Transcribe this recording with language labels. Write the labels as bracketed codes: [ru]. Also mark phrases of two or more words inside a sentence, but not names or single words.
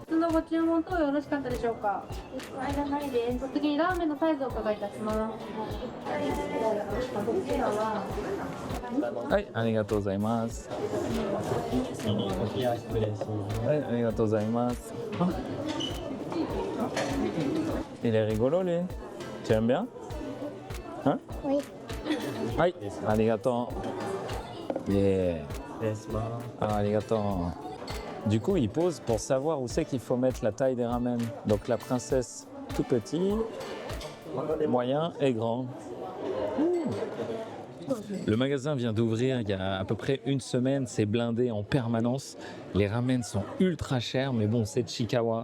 [ja] ご注文等よろしかったでしょうか。いらないです。次にラーメンのサイズをお伺いいたします。はい、ありがとうございます。はい、ありがとうございます。 [fr] Il est rigolo lui. Tu aimes bien? Hein? Oui. [ja] はい、ありがとう。Yeah. Ah, arigato. [fr] Du coup, il pose pour savoir où c'est qu'il faut mettre la taille des ramen. Donc la princesse, tout petit, moyen et grand. Le magasin vient d'ouvrir il y a à peu près une semaine, c'est blindé en permanence. Les ramen sont ultra chers, mais bon, c'est Chiikawa.